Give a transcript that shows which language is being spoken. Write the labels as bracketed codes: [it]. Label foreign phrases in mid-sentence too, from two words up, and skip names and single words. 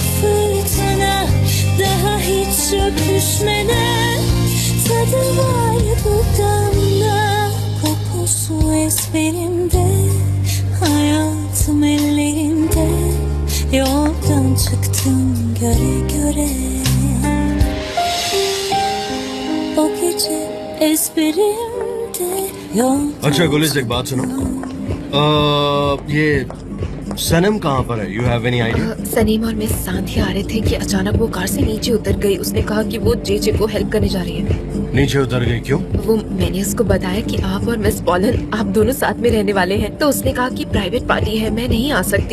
[tr] fırtına, daha hiç öpüşmeden tadı var dudağımda, kokusu ezberimde, hayatım ellerimde, yoldan çıktım göre göre. O gece ezberimde yoldan. [hi] अच्छा गुलिस, एक बात सुनो। ये सनम कहाँ पर है? [en] you have any idea? [hi] सनीम और मिस सांध्या आ रहे थे कि अचानक वो कार से नीचे उतर गई। उसने कहा कि वो जेजे को हेल्प करने जा रही है। नीचे उतर गई क्यों? वो मैंने उसको बताया कि आप और मिस पॉलन आप दोनों साथ में रहने वाले हैं, तो उसने कहा कि [en] private party [hi] है, मैं नहीं आ सकती।